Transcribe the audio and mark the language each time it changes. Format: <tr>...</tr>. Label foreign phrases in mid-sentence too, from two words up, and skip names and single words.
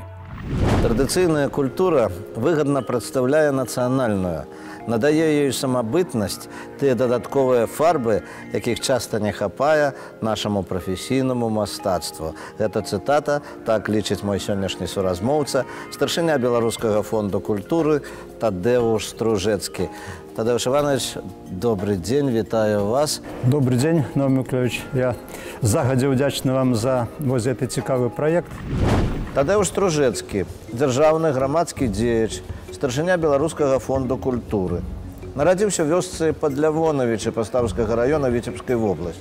<be>Традыцыйная культура выгадна прадстаўляе нацыянальную, надае ёй самабытнасць, тыя дадатковыя фарбы, якіх часта не хапае нашаму прафесійнаму мастацтву. Гэта цытата, так лічыць мой сённяшні суразмоўца, старшыня Беларускага фонду культуры Тадеуш Стружэцкі. Тадеуш Иванович,</be> <ru>добрый день,</ru> <be>вітаю вас.</be> <ru>Добрый день, Навум Миколаевич.</ru> <be>Я загадзя удзячны вам за гэты цікавы праект. Тадеуш Стружэцкі, дзяржаўны грамадскі дзеяч, старшыня Беларускага фонду культуры. Нарадзіўся ў вёсцы Падлявонавічы Пастаўскага раёна Віцебскай вобласці.</be>